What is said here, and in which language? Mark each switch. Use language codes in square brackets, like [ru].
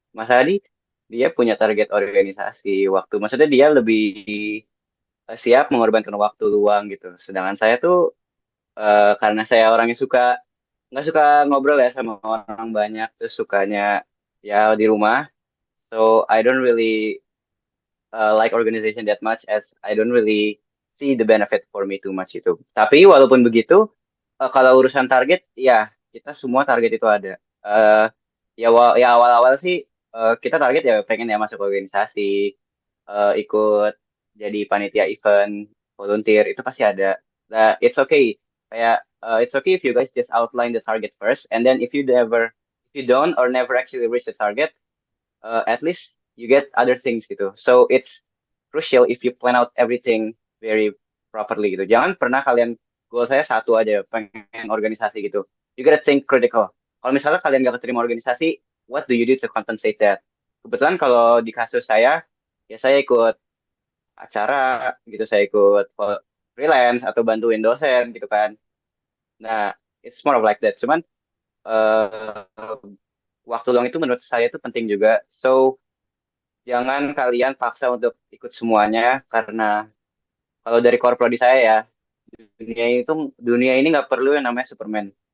[id] Mas Hadi dia punya target organisasi waktu, maksudnya dia lebih siap mengorbankan waktu luang gitu. Sedangkan saya tuh karena saya orangnya nggak suka ngobrol ya sama orang banyak, terus sukanya ya di rumah. [en] So I don't really like organization that much as I don't really see the benefit for me too much itu. [id] Tapi walaupun begitu, kalau urusan target, ya kita semua target itu ada. Eh, ya awal-awal sih kita target ya pengen ya masuk organisasi, ikut jadi panitia event, volunteer itu pasti ada. Nah, [en] it's okay. Kayak it's okay if you guys just outline the target first, and then if you don't or never actually reach the target, at least you get other things gitu. So it's crucial if you plan out everything very properly gitu. [id] Jangan pernah kalian goal saya satu aja pengen organisasi gitu. [en] You gotta think critical. [id] Kalau misalnya kalian gak keterima organisasi, [en] what do you do to compensate that? [id] Kebetulan kalau di kasus saya, ya saya ikut acara gitu, saya ikut freelance atau bantuin dosen gitu kan. [en] Nah, it's more of like that. [id] Cuman uh, waktu luang itu menurut saya itu penting juga. So jangan kalian paksa untuk ikut semuanya karena kalau dari core prodi saya ya dunia itu dunia ini nggak perlu yang namanya Superman.